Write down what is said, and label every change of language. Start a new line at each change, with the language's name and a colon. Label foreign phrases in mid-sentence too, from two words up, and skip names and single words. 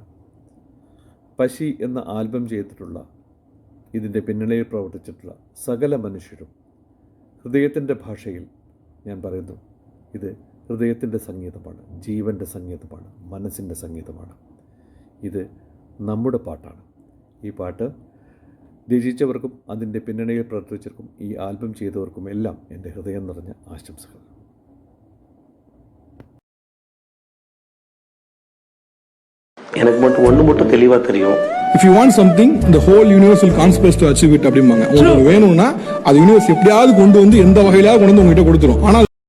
Malayalam: പശി എന്ന ആൽബം ചെയ്തിട്ടുള്ള, ഇതിൻ്റെ പിന്നണിയിൽ പ്രവർത്തിച്ചിട്ടുള്ള സകല മനുഷ്യരും ഹൃദയത്തിൻ്റെ ഭാഷയിൽ ഞാൻ പറയുന്നു, ഇത് ഹൃദയത്തിൻ്റെ സംഗീതമാണ്, ജീവൻ്റെ സംഗീതമാണ്, മനസ്സിൻ്റെ സംഗീതമാണ്. ഇത് നമ്മുടെ പാട്ടാണ്. ഈ പാട്ട് രചിച്ചവർക്കും അതിൻ്റെ പിന്നണിയിൽ പ്രവർത്തിച്ചവർക്കും ഈ ആൽബം ചെയ്തവർക്കും എല്ലാം എൻ്റെ ഹൃദയം നിറഞ്ഞ ആശംസകൾ.
Tamil: எனக்கு மட்டும் ஒன்று மட்டும் தெளிவாக தெரியும்.
English: If you want something, the whole universe will conspire to achieve it அப்படிம்பாங்க.
Tamil: உங்களுக்கு வேணும்னா அது யூனிவர்ஸ் எப்படியாவது கொண்டு வந்து எந்த வகையிலாவது கொண்டு வந்து உங்ககிட்ட கொடுத்துரும். ஆனால்